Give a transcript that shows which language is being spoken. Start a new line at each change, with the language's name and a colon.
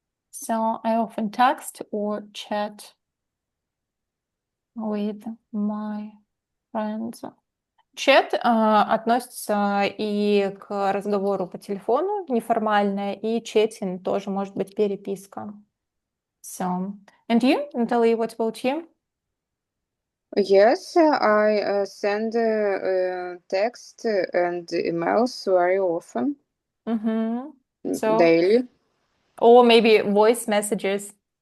English: So I often text or chat with my friends.
Russian: Чат относится и к разговору по телефону, неформальное, и chatting тоже может быть переписка.
English: So, and you, Natalie, what about you? Yes, I send text and emails very often, So, daily. or maybe voice messages.